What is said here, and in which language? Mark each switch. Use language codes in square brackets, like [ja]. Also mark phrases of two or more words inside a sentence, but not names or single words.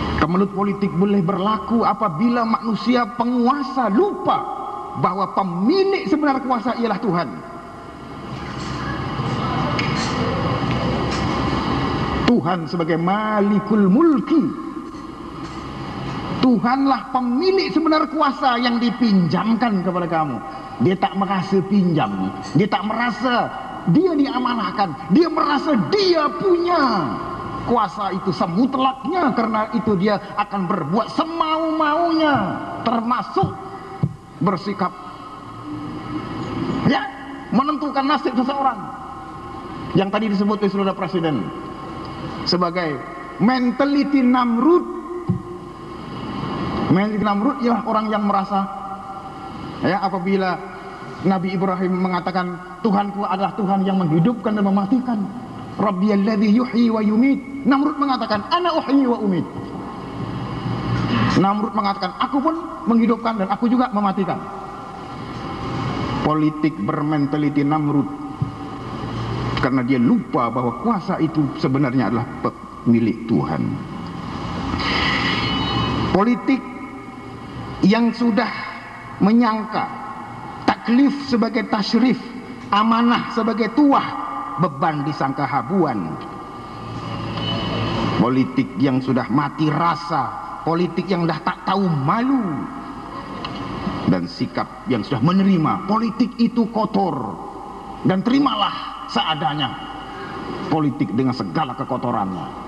[ms] Kemelut politik boleh berlaku apabila manusia penguasa lupa bahwa pemilik sebenar kuasa ialah Tuhan. Tuhan sebagai [ar] مالك الملك, [ms] Tuhanlah pemilik sebenar kuasa yang dipinjamkan kepada kamu. Dia tak merasa pinjam, dia tak merasa dia diamanahkan, dia merasa dia punya kuasa itu semutlaknya. Karena itu dia akan berbuat semau-maunya, termasuk bersikap ya menentukan nasib seseorang yang tadi disebut oleh saudara presiden sebagai mentality Namrud. Mentality Namrud ialah orang yang merasa ya, apabila Nabi Ibrahim mengatakan Tuhanku adalah Tuhan yang menghidupkan dan mematikan, [ar] ربي الذي يحيي ويميت, [ms] Namrud mengatakan [ar] أنا أحيي وأميت. [ms] Namrud mengatakan aku pun menghidupkan dan aku juga mematikan. Politik bermentaliti Namrud karena dia lupa bahwa kuasa itu sebenarnya adalah milik Tuhan. Politik yang sudah menyangka taklif sebagai tasyrif, amanah sebagai tuah, beban disangka habuan. Politik yang sudah mati rasa, politik yang dah tak tahu malu, dan sikap yang sudah menerima politik itu kotor dan terimalah seadanya politik dengan segala kekotorannya.